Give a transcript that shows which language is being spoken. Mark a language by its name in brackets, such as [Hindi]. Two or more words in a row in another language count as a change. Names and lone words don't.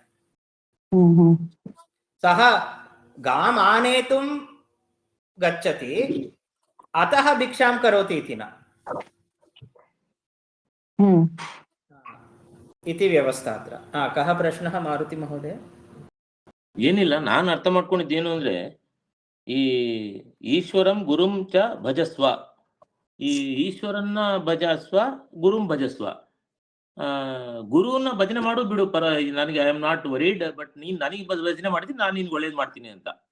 [Sanskrit] सः गाम् आनेतुं गच्छति, अतः भिक्षां करोति इति न इति व्यवस्था अत्र। कः प्रश्नः मारुति महोदय? [Kannada] ಏನಿಲ್ಲ, ನಾನು ಅರ್ಥ ಮಾಡ್ಕೊಂಡಿದ್ದೇನು ಅಂದ್ರೆ, ಈ [Sanskrit] ಈಶ್ವರಂ ಗುರುಂ ಚ ಭಜಸ್ವ, [Kannada] ಈ ಈಶ್ವರನ್ನ [Sanskrit] ಭಜಸ್ವ ಗುರುಂ ಭಜಸ್ವ. [Kannada] ಗುರುವನ್ನ ಭಜನೆ ಮಾಡು ಬಿಡು, ಪರ ನನಗೆ [English] I am not worried, [Kannada] ಬಟ್ ನೀನ್ ನನಗೆ ಭಜನೆ ಮಾಡ್ತೀನಿ, ನಾನು ನಿನ್ಗೆ ಒಳ್ಳೇದ್ ಮಾಡ್ತೀನಿ ಅಂತ.